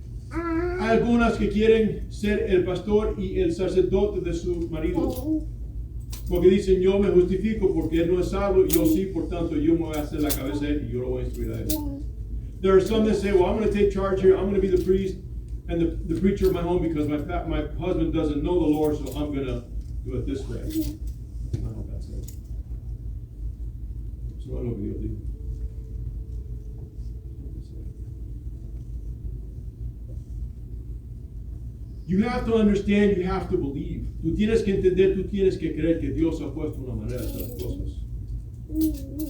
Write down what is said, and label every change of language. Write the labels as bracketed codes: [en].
[es] Hay algunas que quieren ser el pastor y el sacerdote de su marido, porque dicen, yo me justifico porque él no es sabio, yo sí, por tanto yo me voy a hacer la cabeza de él y yo lo voy a instruir a él. [en] There are some that say, well, I'm going to take charge here, I'm going to be the priest and the preacher of my home because my husband doesn't know the Lord, so I'm going to do it this way. That's not what God says. [es] Eso no es lo que Dios dijo. [en] You have to understand, you have to believe. [es] Tú tienes que entender, tú tienes que creer que Dios ha puesto una manera de hacer las cosas.